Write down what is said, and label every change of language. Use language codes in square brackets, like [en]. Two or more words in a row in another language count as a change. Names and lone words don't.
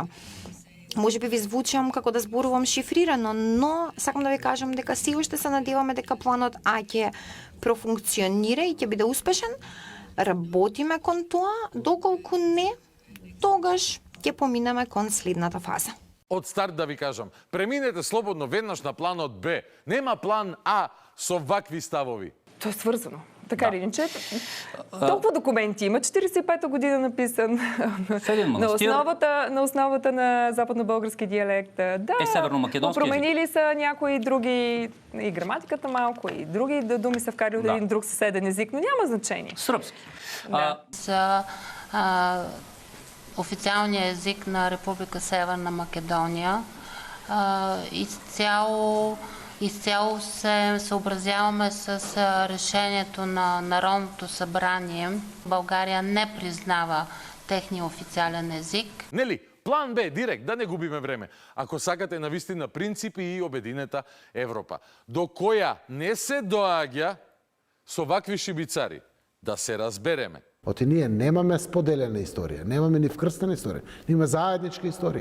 [mk] Може би ви звучам како да зборувам шифрирано, но сакам да ви кажам дека си уште се надеваме дека планот А ќе профункционира и ќе биде успешен. Работиме кон тоа, доколку не, тогаш ќе поминеме кон следната фаза. Од старт да ви кажам, преминете слободно веднаш на планот Б. Нема план А со вакви ставови. Тоа е сврзано. [bg] Така или иначе, толкова документи има, 45-та година написан, на основата на западно-български диалект. Да, променили са някои други, и граматиката малко, и други думи са вкарали от един друг съседен език, но няма значение. Сръбски. За официалния език на Република Северна Македония изцяло се съобразяваме с решението на Народното събрание. България не признава техния официален език. [mk] Нели, план Б, директ, да не губиме време. Ако сакате навистина принципи и обединета Европа, до која не се доаѓа со вакви шибицари, да се разбереме. Оти ние немаме споделена историја, немаме ни вкрстена историја, имаме заедничка историја.